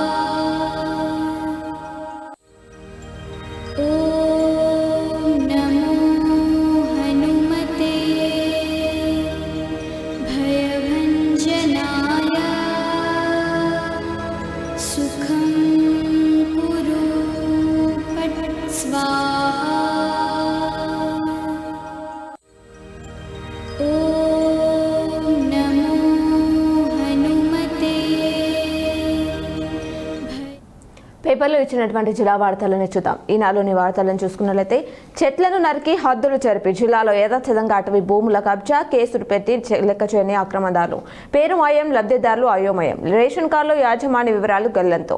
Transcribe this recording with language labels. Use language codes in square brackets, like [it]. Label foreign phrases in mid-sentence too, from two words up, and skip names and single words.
[sa] ॐ नमो हनुमते भयभञ्जनाय सुखं कुरु पट स्वाहा ॐ नमो हनुमते [te] పేపర్లో ఇచ్చినటువంటి జిల్లా వార్తలను చూద్దాం. ఈనాడులోని వార్తలను చూసుకున్నట్లయితే చెట్లను నరికి హద్దులు జరిపి జిల్లాలో యథాతథంగా అటవీ భూముల కబ్జా, కేసులు పెట్టి లెక్క చేయని అక్రమదారులు, పేరు మాయం, లబ్ధిదారులు అయోమయం, రేషన్ కార్డులో యాజమాన్య వివరాలు గల్లంతో.